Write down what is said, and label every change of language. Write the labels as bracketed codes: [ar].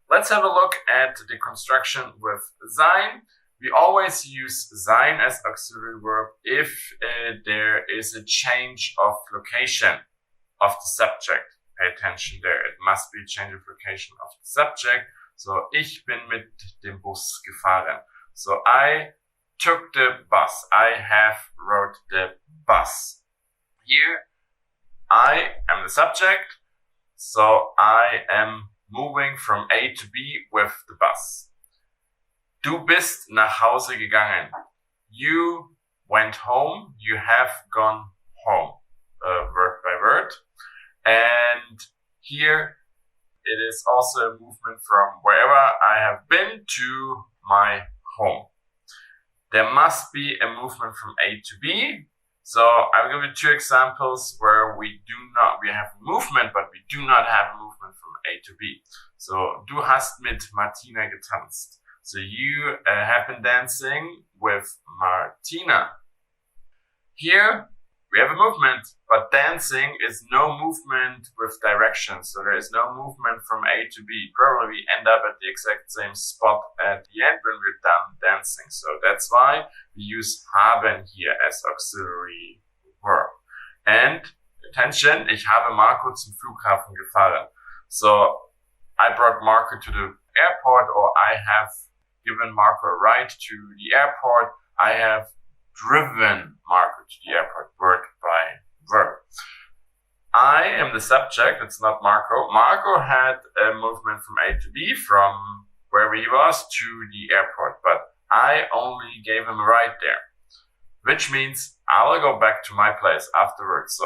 [en] Let's have a look at the construction with sein. We always use sein as auxiliary verb if there is a change of location of the subject. Pay attention there. It must be a change of location of the subject. [de] So, ich bin mit dem Bus gefahren. [en] So, I took the bus. I have rode the bus. Here, I am the subject. So, I am moving from A to B with the bus. [de] Du bist nach Hause gegangen. [en] You went home. You have gone home. Word by word. And here it is also a movement from wherever I have been to my home. There must be a movement from A to B. So I'll give you 2 examples where we have movement, but we do not have movement from A to B. [de] So, du hast mit Martina getanzt. [en] So you have been dancing with Martina. Here we have a movement, but dancing is no movement with direction. So there is no movement from A to B. Probably we end up at the exact same spot at the end when we're done dancing. So that's why we use haben here as auxiliary verb. [de] And attention, ich habe Marco zum Flughafen gefahren. [en] So I brought Marco to the airport, or I have given Marco a ride to the airport. I have driven Marco to the airport, word by verb. I am the subject, it's not Marco. Marco had a movement from A to B, from where he was to the airport, but I only gave him a ride there, which means I will go back to my place afterwards.